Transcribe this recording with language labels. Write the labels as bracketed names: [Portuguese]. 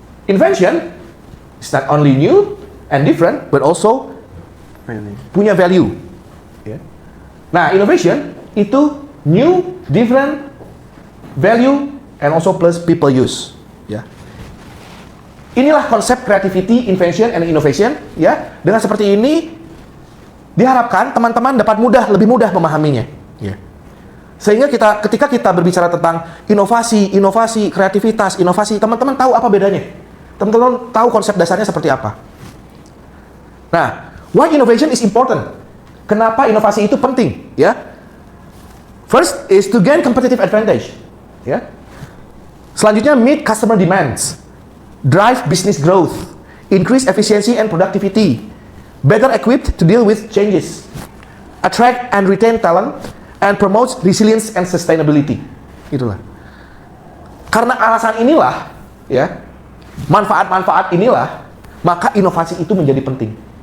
[English] Invention is not only new and different, but also [Indonesian] punya [English] value. Yeah. Nah, innovation [Indonesian] itu [English] new, different, value, and also plus people use. [Indonesian] Ya. Inilah konsep [English] creativity, invention, and innovation. [Indonesian] Ya, dengan seperti ini diharapkan teman-teman dapat lebih mudah memahaminya. Ya. Sehingga ketika kita berbicara tentang inovasi, kreativitas, inovasi, teman-teman tahu apa bedanya. Teman-teman tahu konsep dasarnya seperti apa. Nah, [English] why innovation is important? [Indonesian] Kenapa inovasi itu penting? [English] Ya, first is to gain competitive advantage. [Indonesian] Ya, selanjutnya [English] meet customer demands, drive business growth, increase efficiency and productivity, better equipped to deal with changes, attract and retain talent, and promote resilience and sustainability. [Indonesian] Itulah. Karena alasan inilah, ya, manfaat-manfaat inilah, maka inovasi itu menjadi penting.